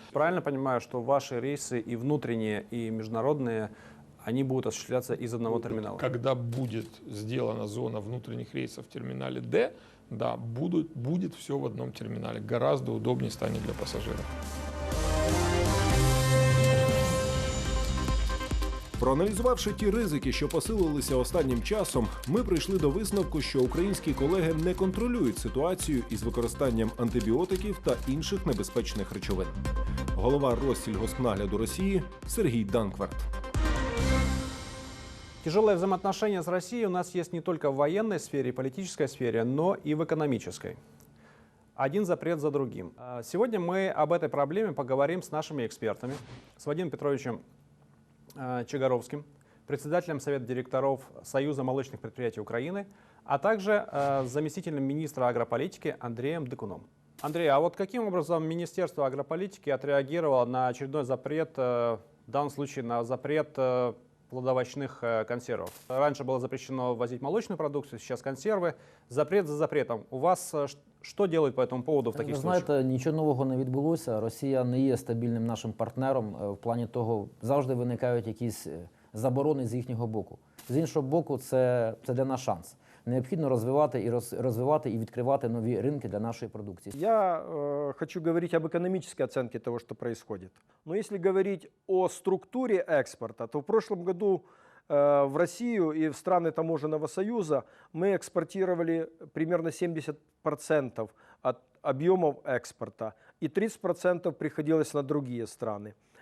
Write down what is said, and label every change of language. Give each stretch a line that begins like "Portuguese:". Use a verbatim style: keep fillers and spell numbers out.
Russian: Правильно понимаю, что ваши рейсы и внутренние, и международные, они будут осуществляться из одного терминала? Когда будет сделана зона внутренних рейсов в терминале Д, да, будут, будет все в одном терминале. Гораздо удобнее станет для пассажиров.
Ukrainian: Проаналізувавши ті ризики, що посилилися останнім часом, ми прийшли до висновку, що українські колеги не контролюють ситуацію із використанням антибіотиків та інших небезпечних речовин. Голова Россільгоспнагляду Росії Сергій Данкварт.
Russian: Тяжелые взаимоотношения с Россией у нас есть не только в военной сфере и политической сфере, но и в экономической. Один запрет за другим. Сегодня мы об этой проблеме поговорим с нашими экспертами, с Вадимом Петровичем Чегоровским, председателем Совета директоров Союза молочных предприятий Украины, а также э, заместителем министра агрополитики Андреем Дыкуном. Андрей, а вот каким образом Министерство агрополитики отреагировало на очередной запрет, э, в данном случае на запрет э, плодовочных э, консервов? Раньше было запрещено возить молочную продукцию, сейчас консервы. Запрет за запретом. У вас
Ukrainian: э, Що роблять по цьому поводу в таких
Russian: случаях?
Ukrainian: Ви знаєте, нічого нового не відбулося. Росія не є стабільним нашим партнером. В плані того, завжди виникають якісь заборони з їхнього боку. З іншого боку, це, це для нас шанс. Необхідно розвивати і роз, розвивати і відкривати нові ринки для нашої продукції.
Russian: Я э, хочу говорить об экономической оценке того, что происходит. Но если говорить о структуре экспорта, то в прошлом году э, в Россию и в страны таможенного союза мы экспортировали примерно семьдесят процентов от объемов экспорта, и тридцать процентов приходилось на другие страны.